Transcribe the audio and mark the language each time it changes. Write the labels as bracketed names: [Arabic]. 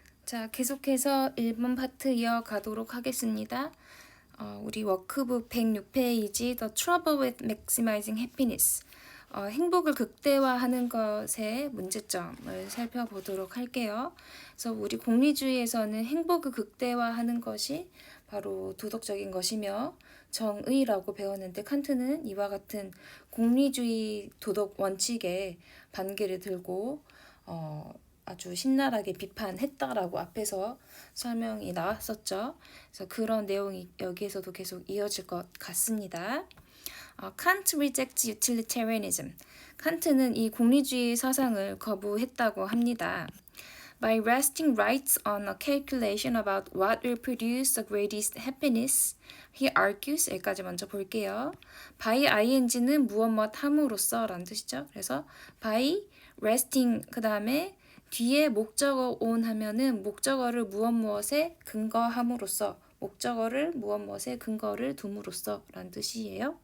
[Korean] 자, 계속해서 1번 파트 이어가도록 하겠습니다. 우리 워크북 106페이지 The Trouble with Maximizing Happiness. 행복을 극대화하는 것의 문제점을 살펴보도록 할게요. 그래서 우리 공리주의에서는 행복을 극대화하는 것이 바로 도덕적인 것이며 정의라고 배웠는데 칸트는 이와 같은 공리주의 도덕 원칙에 반기를 들고 아주 신랄하게 비판했다라고 앞에서 설명이 나왔었죠. 그래서 그런 내용이 여기에서도 계속 이어질 것 같습니다. [English] Kant rejects utilitarianism. [Korean] 칸트는 이 공리주의 사상을 거부했다고 합니다. [English] By resting rights on a calculation about what will produce the greatest happiness, he argues. [Korean] 여기까지 먼저 볼게요. by ing는 무엇 함으로써 라는 뜻이죠. 그래서 by resting 그 다음에 뒤에 목적어 on 하면은 목적어를 무엇에 근거함으로써 목적어를 무엇에 근거를 둠으로써 라는 뜻이에요.